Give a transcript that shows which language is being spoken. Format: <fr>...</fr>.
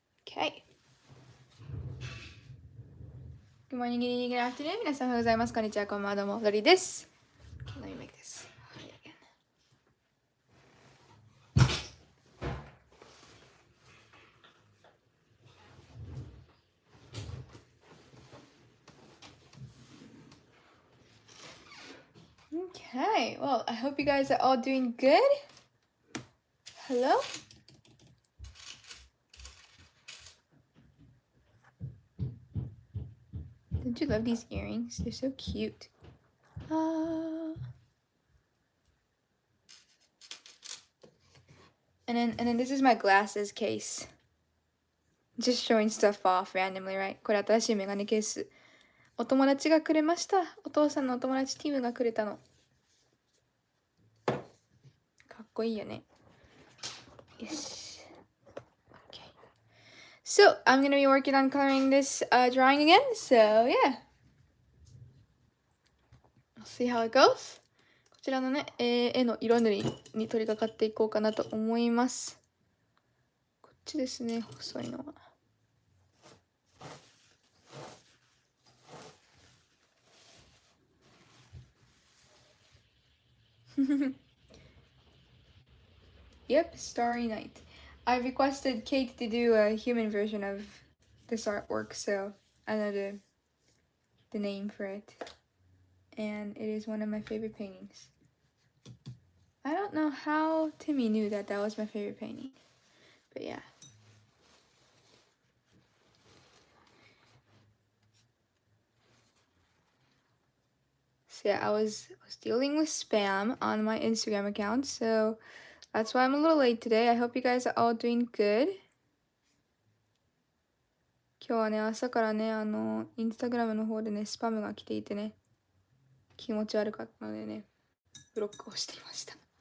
<en>Okay. Good morning, good evening, good afternoon.</en> <ja>皆さんおはようございます。こんにちは、こんばんは、どうも、ドリです。</ja> <en>Okay, let me make this again. Okay, well, I hope you guys are all doing good. Hello? Don't you love these earrings? They're so cute. And then this is my glasses case. Just showing stuff off randomly, right?</en> <ja>これ新しいメガネケース。お友達がくれました。お父さんのお友達ティムがくれたの。かっこいいよね。よし。Okay.</ja> <en>So, I'm gonna be working on coloring this drawing again. So, yeah. We'll see how it goes.</en> <ja>こちらのね、絵の色塗りに取り掛かっていこうかなと思います。こっちですね、細いのは。</ja> <en>Yep, Starry Night. I requested Kate to do a human version of this artwork, so I know the name for it. And it is one of my favorite paintings. I don't know how Timmy knew that that was my favorite painting, but yeah. So yeah, I was dealing with spam on my Instagram account, so that's why I'm a little late today. I hope you guys are all doing good.</en> <ja>今日はね、朝からね、インスタグラムの方でね、スパムが来ていてね、気持ち悪かったのでね、ブロックをしていました。</ja>